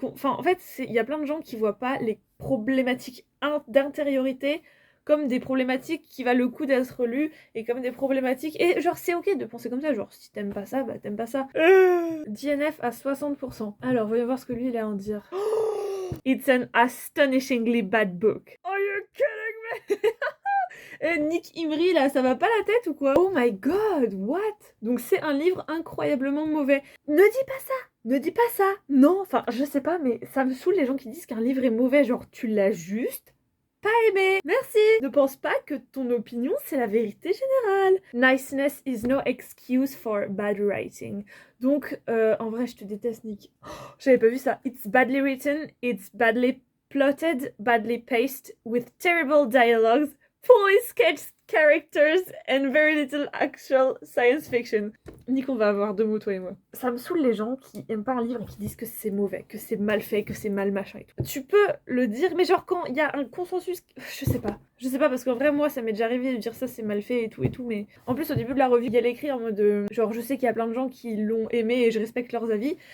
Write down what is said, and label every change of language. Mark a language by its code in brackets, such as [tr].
[fr] Enfin, en fait, il y a plein de gens qui voient pas les problématiques d'intériorité comme des problématiques qui valent le coup d'être lues et comme des problématiques... Et genre, c'est ok de penser comme ça, genre, si t'aimes pas ça, bah t'aimes pas ça. DNF à 60%. Alors, voyons voir ce que lui, il a à en dire. [en] It's an astonishingly bad book. Are you kidding me? [fr] Nick Imri là, ça va pas la tête ou quoi? [en] Oh my god, what? [fr] Donc c'est un livre incroyablement mauvais. Ne dis pas ça! Ne dis pas ça! Non, enfin, je sais pas, mais ça me saoule les gens qui disent qu'un livre est mauvais, genre tu l'as juste pas aimé. Merci! Ne pense pas que ton opinion c'est la vérité générale. [en] Niceness is no excuse for bad writing. [fr] Donc, en vrai, je te déteste, Nick. Oh, j'avais pas vu ça. [en] It's badly written, it's badly plotted, badly paced, with terrible dialogues, fully sketched characters and very little actual science fiction. [fr] Nick, on va avoir 2 mots, toi et moi. Ça me saoule les gens qui aiment pas un livre et qui disent que c'est mauvais, que c'est mal fait, que c'est mal machin et tout. Tu peux le dire, mais genre quand il y a un consensus, je sais pas. Je sais pas, parce qu'en vrai, moi, ça m'est déjà arrivé de dire ça, c'est mal fait et tout, mais... En plus, au début de la revue, il y a l'écrit en mode... genre, je sais qu'il y a plein de gens qui l'ont aimé et je respecte leurs avis.